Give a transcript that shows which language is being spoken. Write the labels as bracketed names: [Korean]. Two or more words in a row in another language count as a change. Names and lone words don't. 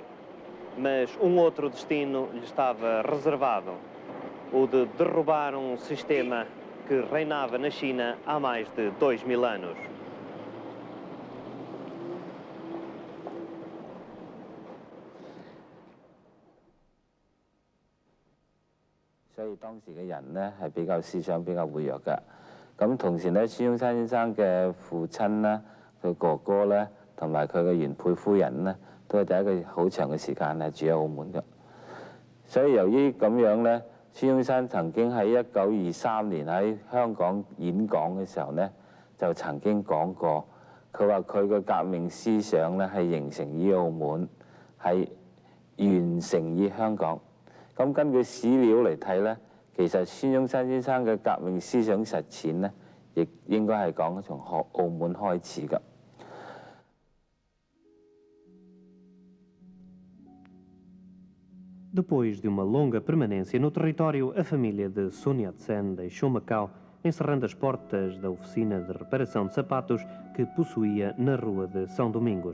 [Portuguese] Mas um outro destino lhe estava reservado, o de derrubar um sistema que reinava na China há mais de 2000 anos. Então, [Cantonese] 當時嘅人呢係比較思想比較活躍嘅。咁同時呢，孫中山先生嘅父親呢，佢哥哥呢，同埋佢嘅原配夫人呢，都係第一個好長嘅時間係住喺澳門嘅。所以由於咁樣呢，孫中山曾經喺1923年喺香港演講嘅時候呢，就曾經講過，佢話佢嘅革命思想呢係形成於澳門，係完成於香港。咁根據史料嚟睇呢，其實孫中山先生嘅革命思想實踐呢，亦應該係講從澳門開始㗎。 [Portuguese] Depois de uma longa permanência no território, a família de Sun Yat-sen deixou Macau, encerrando as portas da oficina de reparação de sapatos que possuía na rua de São Domingos.